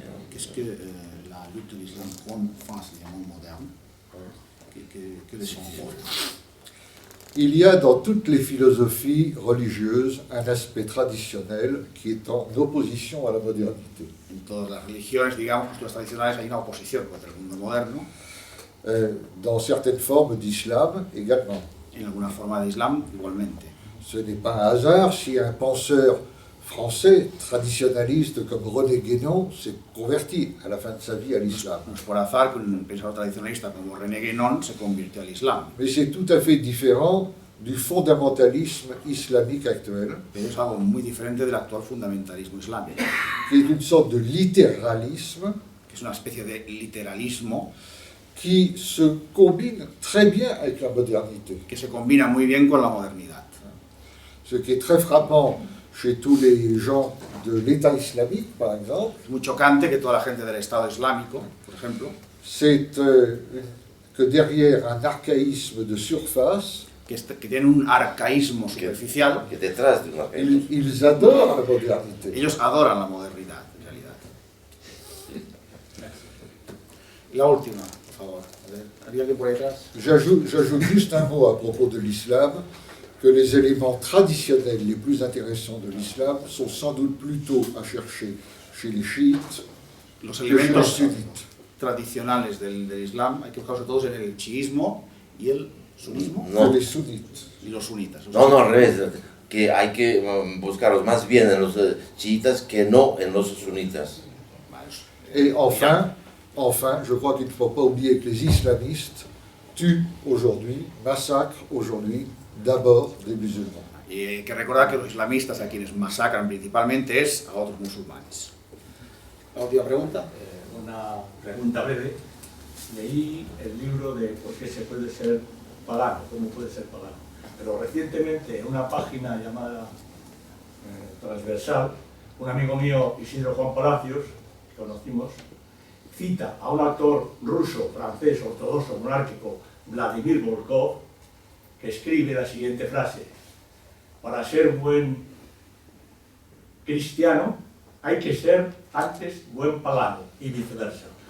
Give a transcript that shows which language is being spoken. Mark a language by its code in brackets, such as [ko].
[fr] Qu'est-ce que la lutte de l'islam prône face au monde moderne? Que les gens Il y a dans toutes les philosophies religieuses un aspect traditionnel qui est en opposition à la modernité. [es] En todas las religiones, digamos, posturas tradicionales, hay una oposición contra el mundo moderno. [fr] dans certaines formes d'islam également. [es] En alguna forma de Islam igualmente. [fr] Ce n'est pas un hasard si un penseur français traditionnaliste comme René Guénon s'est converti à la fin de sa vie à l'islam. [es] No es por azar que un pensador tradicionalista como René Guénon se convirtió al Islam. [fr] Mais c'est tout à fait différent du fondamentalisme islamique actuel, [es] Pero es algo muy diferente del actual fundamentalismo islámico, [fr] qui est une sorte de littéralisme [es] que es una especie de literalismo [fr] qui se combine très bien avec la modernité. [es] que se combina muy bien con la modernidad. [fr] Ce qui est très frappant chez tous les gens de l'État islamique, par exemple, [es] Es muy chocante que toda la gente del Estado Islámico, por ejemplo, [fr] c'est que derrière un archaïsme de surface, [es] que tienen un arcaísmo superficial, Que detrás de una arcaísmo. [fr] ils adorent la modernité. [es] ellos adoran la modernidad, en realidad. La última, por favor. A ver, ¿había alguien por ahí atrás? [fr] J'ajoute juste un mot à propos de l'islam, que les éléments traditionnels les plus intéressants de l'islam sont sans doute plutôt à chercher chez les chiites [es] Los [fr] que chez les [es] elementos [fr] sunnites. [es] tradicionales del Islam hay que buscarlos todos en el chiismo y el sunismo No. [fr] Que les sunnites. [es] y los sunitas. No, al revés, que hay que buscarlos más bien en los chiitas que no en los sunitas. [fr] Et enfin, je crois qu'il ne faut pas oublier que les islamistes tuent aujourd'hui, massacrent aujourd'hui d'abord des musulmans. [es] Y hay que recordar que los islamistas a quienes masacran principalmente es a otros musulmanes. La última pregunta. Una pregunta breve. Leí el libro de por qué se puede ser pagano, cómo puede ser pagano. Pero recientemente en una página llamada Transversal, un amigo mío, Isidro Juan Palacios, que conocimos, cita a un actor ruso, francés, ortodoxo, monárquico, Vladimir Volkov, que escribe la siguiente frase: para ser buen cristiano hay que ser antes buen pagano, y viceversa.